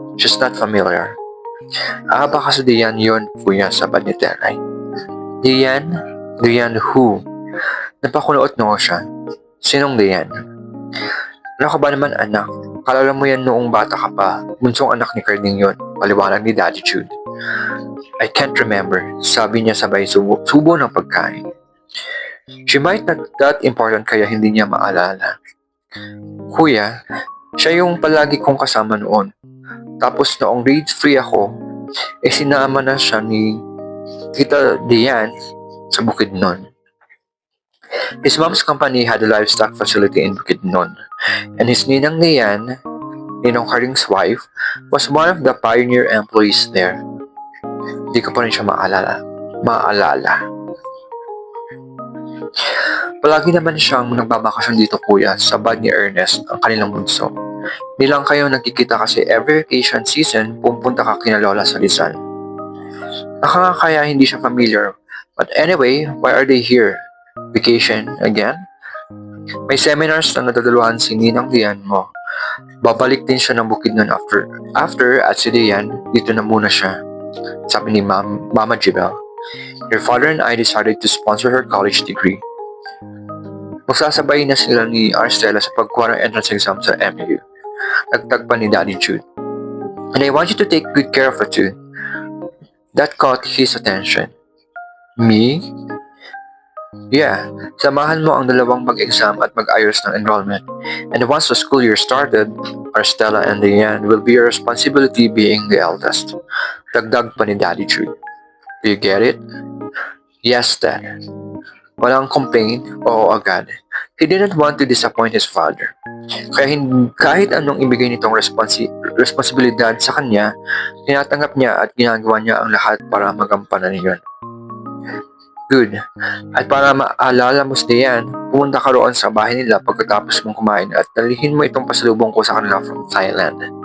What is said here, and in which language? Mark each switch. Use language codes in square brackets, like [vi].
[en] She's not familiar. [tl] Baka si Dian yun, kuya, sabad ni Teray. [en] Dian? Dian who? [tl] Napakuloot noo siya. Sinong Dian? Ano ka ba naman anak? Kalala mo yan noong bata ka pa. Bunsong anak ni Carding yun. Paliwanag ni Daddy Jude. [en] I can't remember. [tl] Sabi niya sabay subo ng pagkain. [en] She might not that important [tl] kaya hindi niya maalala. Kuya, siya yung palagi kong kasama noon. Tapos noong grade 3 ako, sinama na siya ni Tita Dian sa Bukidnon. [en] His mom's company had a livestock facility in Bukidnon, and his ninang Dian, Ninong Carding's wife, was one of the pioneer employees there. [tl] Hindi ko pa rin siya maalala. Palagi naman siyang nagbabakasyon dito kuya, sabad ni Ernest, ang kanilang bunso. Hindi lang kayo nagkikita kasi every vacation season, pupunta ka kina Lola sa Rizal. Kaya hindi siya familiar. [en] But anyway, why are they here? Vacation again? [tl] May seminars na nadadaluhan si Ninang Dian mo. Babalik din siya ng Bukidnon after at si Dian, dito na muna siya. Sabi ni Mama Jibel. [en] Your father and I decided to sponsor her college degree. [tl] Magsasabay na sila ni Arstella sa pagkuha ng entrance exam sa MU. Nagtag pa ni Daddy Jude. [en] And I want you to take good care of her too. That caught his attention. Me? [tl] Yeah, samahan mo ang dalawang mag-exam at mag-ayos ng enrollment. [en] And once the school year started, Arstella and Diane will be your responsibility being the eldest. [tl] Dagdag pa ni Daddy Jude. [en] Do you get it? Yes, Dad. [tl] Walang complaint, oo agad. [en] He didn't want to disappoint his father. [tl] Kaya kahit anong ibigay nitong responsibilidad sa kanya, tinatanggap niya at ginagawa niya ang lahat para magampanan niyon. Good. At para maalala mo si Diane, pumunta ka roon sa bahay nila pagkatapos mong kumain at dalihin mo itong pasalubong ko sa kanila [en] from Thailand.